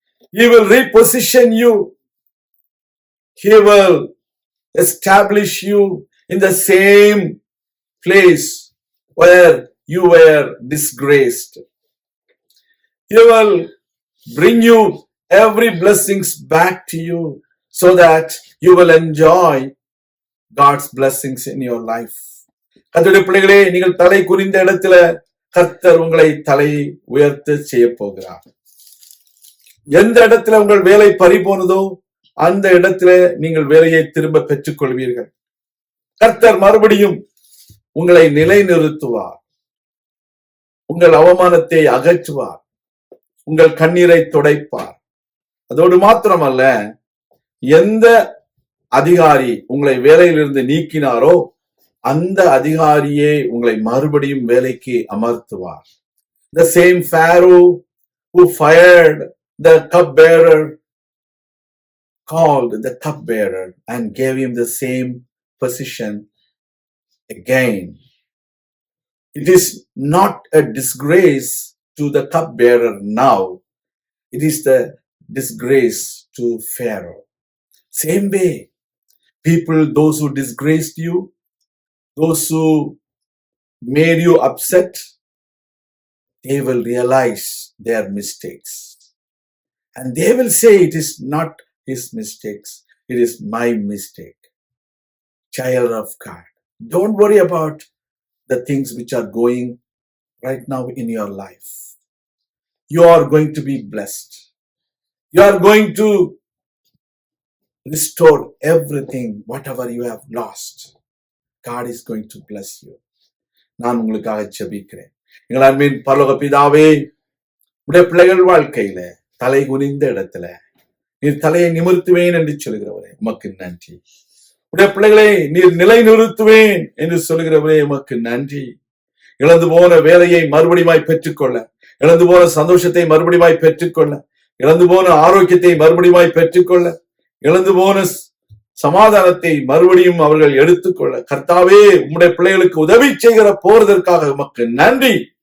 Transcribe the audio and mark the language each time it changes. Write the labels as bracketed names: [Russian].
[English] He will reposition you. He will establish you in the same place where you were disgraced. He will bring you every blessings back to you so that you will enjoy God's blessings in your life. [Tamil] கர்த்தருடைய பிள்ளைகளே, நீங்கள் தலை குனிந்த இடத்துல கர்த்தர் உங்களை தலை உயர்த்த செய்ய போகிறார். எந்த இடத்துல உங்கள் வேலை பறிபோனதோ அந்த இடத்துல நீங்கள் வேலையை திரும்ப பெற்றுக் கொள்வீர்கள். கர்த்தர் மறுபடியும் உங்களை நிலைநிறுத்துவார். உங்கள் அவமானத்தை அகற்றுவார். உங்கள் கண்ணீரை துடைப்பார். அதோடு மாத்திரமல்ல, எந்த அதிகாரி உங்களை வேலையிலிருந்து நீக்கினாரோ அந்த அதிகாரியே உங்களை மறுபடியும் வேலைக்கு அமர்த்துவார். [English] The same Pharaoh who fired the cupbearer called the cupbearer and gave him the same position again. It is not a disgrace to the cupbearer now. It is the disgrace to Pharaoh. Same way, people, those who disgraced you, those who made you upset, they will realize their mistakes. And they will say, it is not his mistakes, it is my mistake. Child of God, don't worry about the things which are going right now in your life. You are going to be blessed. You are going to restore everything, whatever you have lost. God is going to bless you. [Tamil] நான் உங்களுக்காக ஜெபிக்கிறேன். எங்கள் அன்பின் பரலோக பிதாவே, உடைய பிள்ளைகள் வாழ்க்கையில தலை குனிந்த இடத்துல நீர் தலையை நிமிர்த்துவேன் என்று சொல்கிறவரே உமக்கு நன்றி. உடைய பிள்ளைகளை நீர் நிலை நிறுத்துவேன் என்று சொல்கிறவரே உமக்கு நன்றி. இழந்து போன வேலையை மறுபடியும் பெற்றுக்கொள்ள, இழந்து போன சந்தோஷத்தை மறுபடியும் பெற்றுக்கொள்ள, இழந்து போன ஆரோக்கியத்தை மறுபடியும் பெற்றுக்கொள்ள, இழந்து போன சமாதானத்தை மறுபடியும் அவர்கள் எடுத்துக்கொள்ள கர்த்தாவே உம்முடைய பிள்ளைகளுக்கு உதவி செய்கிற போறதற்காக உமக்கு நன்றி.